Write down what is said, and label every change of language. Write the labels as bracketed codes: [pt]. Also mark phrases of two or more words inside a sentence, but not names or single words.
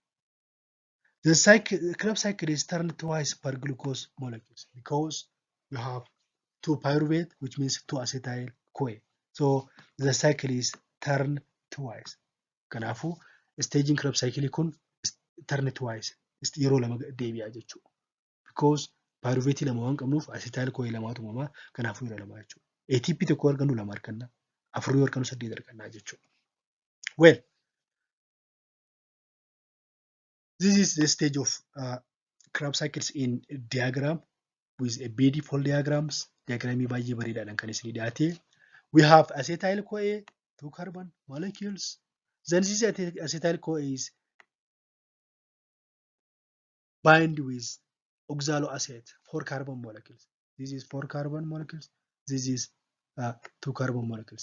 [en] The Krebs cycle is turned twice per glucose molecules because you have two pyruvate, which means two acetyl-CoA. So the cycle is turned twice. [om] Kanaafuu [en] staging Krebs cycle [om] kun [en] turn twice. [om] Yeroo lama deebi'a jechuudha. [en] Because pyruvate [om] lama waan qabnuuf acetyl-CoA lamaatu uumamaa. Kanaafuu yeroo lama jechuudha. ATP tokko argannu lama arganna. Afurii argannu 8 argannaa jechuudha. [en] Well, this is the stage of Krebs cycles in diagram with a beautiful diagrams. [om] Diagramii baay'ee bareedaadhaan kan isin dhiyaate. [en] We have acetyl-CoA, two carbon molecules. Then this acetyl-CoA is bind with oxaloacetate, 4 carbon molecules. This is 4 carbon molecules. This is 2 carbon molecules.